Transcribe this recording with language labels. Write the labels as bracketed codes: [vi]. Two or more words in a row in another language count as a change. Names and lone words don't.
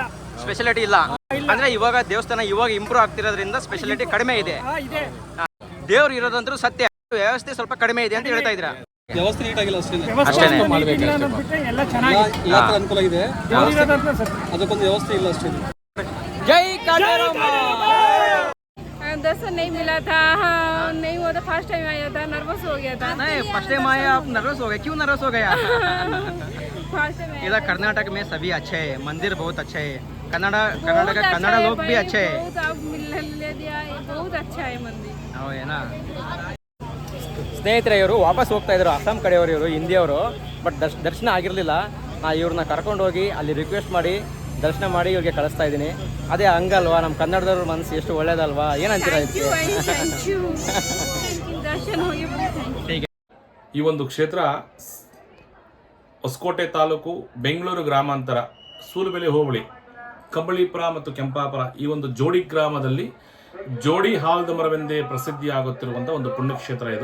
[kn] ಸ್ಪೆಷಾಲಿಟಿ ಇಲ್ಲ ಅಂದ್ರೆ ಇವಾಗ ದೇವಸ್ಥಾನ ಇವಾಗ ಇಂಪ್ರೂವ್ ಆಗ್ತಿರೋದ್ರಿಂದ ಸ್ಪೆಷಾಲಿಟಿ ಕಡಿಮೆ ಇದೆ. ದೇವ್ರು ಇರೋದಂದ್ರೂ ಸತ್ಯ, ವ್ಯವಸ್ಥೆ ಸ್ವಲ್ಪ ಕಡಿಮೆ ಇದೆ ಅಂತ ಹೇಳ್ತಾ ಇದ್ರ. ವ್ಯವಸ್ಥೆ ನೀಟಾಗಿಲ್ಲ ಅಷ್ಟೇ. ಎಲ್ಲ ಚೆನ್ನಾಗಿದೆ, ಅನುಕೂಲ ಇದೆ. ಅದಕ್ಕೊಂದು ವ್ಯವಸ್ಥೆ ಇಲ್ಲ ಅಷ್ಟೇ. ಜೈ ಕಾಟೇರಮ್ಮ. [hi] दर्शन नहीं मिला था, हाँ नहीं हुआ था। [en] first time [hi] आया था, नर्वस हो गया था। नहीं, [en] first time [hi] आया आप नर्वस हो गए? क्यों नर्वस हो गया? इधर कर्नाटक में सभी अच्छे हैं, मंदिर बहुत अच्छे है, कन्नड़ा लोग भी अच्छे हैं। बहुत अच्छा है मंदिर. है ना. [kn] ಸ್ನೇಹಿತರೆ, ಇವರು ವಾಪಸ್ ಹೋಗ್ತಾ ಇದ್ರು. ಅಸ್ಸಾಂ ಕಡೆಯವರು ಇವರು, ಹಿಂದಿಯವರು. ಬಟ್ ದರ್ಶನ ಆಗಿರಲಿಲ್ಲ. ನಾ ಇವ್ರನ್ನ ಕರ್ಕೊಂಡು ಹೋಗಿ ಅಲ್ಲಿ ರಿಕ್ವೆಸ್ಟ್ ಮಾಡಿ ದರ್ಶನ ಮಾಡಿ ಇವ್ರಿಗೆ ಕಳಿಸ್ತಾ ಇದ್ದೀನಿ. ಅದೇ ಹಂಗಲ್ವಾ, ನಮ್ಮ ಕನ್ನಡದವ್ರ ಮನಸ್ಸು ಎಷ್ಟು ಒಳ್ಳೇದಲ್ವಾ, ಏನಂತೀರಾ ಇದಕ್ಕೆ? ಈ ಒಂದು ಕ್ಷೇತ್ರ ಹೊಸಕೋಟೆ ತಾಲೂಕು, ಬೆಂಗಳೂರು ಗ್ರಾಮಾಂತರ, ಸೂಲುಬೆಲೆ ಹೋಬಳಿ ಕಂಬಳಿಪುರ ಮತ್ತು ಕೆಂಪಾಪುರ ಈ ಒಂದು ಜೋಡಿ ಗ್ರಾಮದಲ್ಲಿ ಜೋಡಿ ಆಲದ ಮರವೆಂದೇ ಪ್ರಸಿದ್ಧಿಯಾಗುತ್ತಿರುವಂತಹ ಒಂದು ಪುಣ್ಯಕ್ಷೇತ್ರ ಇದು.